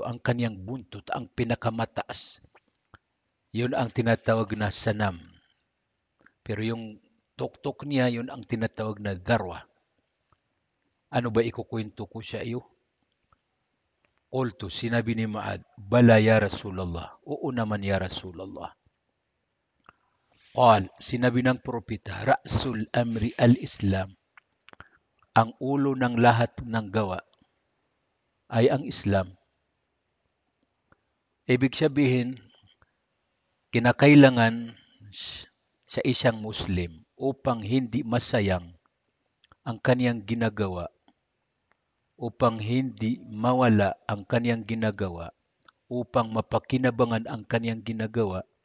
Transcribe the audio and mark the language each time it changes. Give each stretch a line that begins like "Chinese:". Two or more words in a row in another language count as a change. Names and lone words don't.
Filipino: Ang kaniyang buntot, ang pinakamataas. Yun ang tinatawag na sanam. Pero yung tuktok niya, yun ang tinatawag na dharwa. Ano ba ikukwento ko sa iyo? Qultu, sinabi ni Mu'ad,
Arabic: بلى يا رسول الله.
Filipino: Oo naman
Arabic: يا رسول الله.
Filipino: Qal, sinabi ng propeta,
Arabic: رأس الأمر الإسلام.
Filipino: Ang ulo ng lahat ng gawa ay ang Islam. Ibig sabihin, kinakailangan sa isang Muslim upang hindi masayang ang kaniyang ginagawa, upang hindi mawala ang kaniyang ginagawa, upang mapakinabangan ang kaniyang ginagawa,